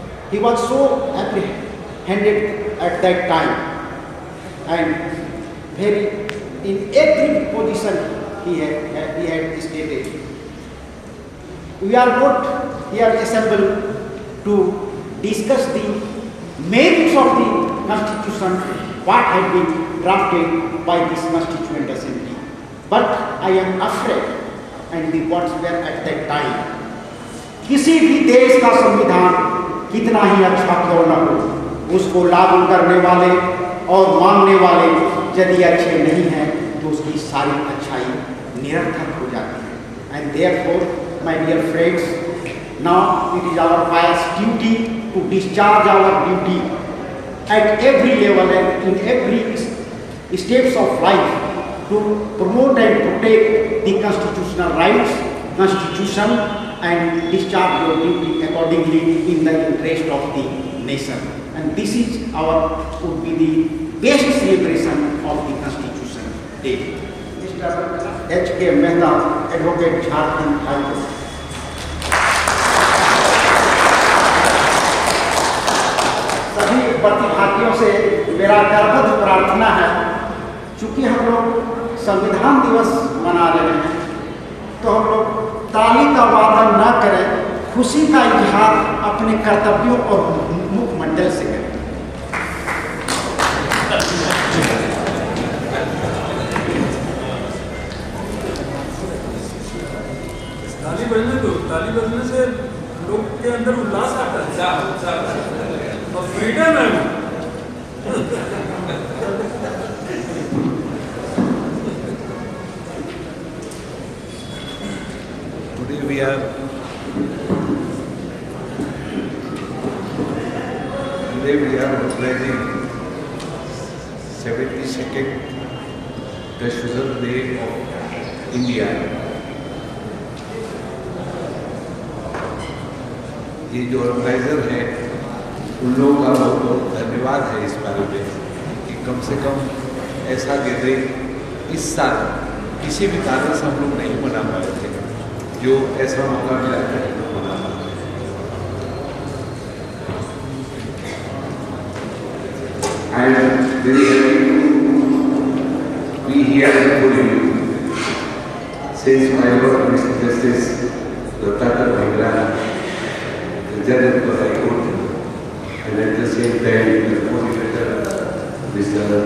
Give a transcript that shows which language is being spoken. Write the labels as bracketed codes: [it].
[en] He was so apprehended at that time, and very in every position he had stated. We are not here assembled to discuss the merits of the Constitution, what had been drafted by this Constituent Assembly. But I am afraid, and the words were at that time, [hi] किसी भी देश का संविधान कितना ही अच्छा क्यों न हो, उसको लागू करने वाले और मानने वाले यदि अच्छे नहीं हैं तो उसकी सारी अच्छाई निरर्थक हो जाती है. [en] And therefore, my dear friends, now it is our pious duty to discharge our duty at every level and in every steps of life to promote and protect the constitutional rights, Constitution, and discharge your duty accordingly in the interest of the nation. And this is would be the best celebration of the Constitution Day. Mr. H.K. Mehta, Advocate, Jharkhand High Court. [hi] सभी प्रतिभागियों से मेरा करबद्ध प्रार्थना है, चूंकि हम लोग संविधान दिवस मना रहे हैं, तो हम लोग ताली का वादन न करें, खुशी का इजहार अपने कर्तव्यों और मुखमंडल से करें. ताली बजने दो, ताली बजने से लोग के अंदर उल्लास आता है और फ्रीडम है. [en] Today we are organizing 72nd the Sugar Day of India. [hi] ये जो ऑर्गेनाइजर है उन लोगों का बहुत बहुत धन्यवाद है इस बारे में कि कम से कम ऐसा गैदरिंग इस साल किसी भी कारण से हम लोग नहीं मना पाए थे, जो ऐसा मौका मिला है हम लोग मना पाए. [en] I am very happy to be here before you. Since my Lord Mr. Justice Dr. Bhagra, the Judge of the High Court, and at the same time the moderator, Mr.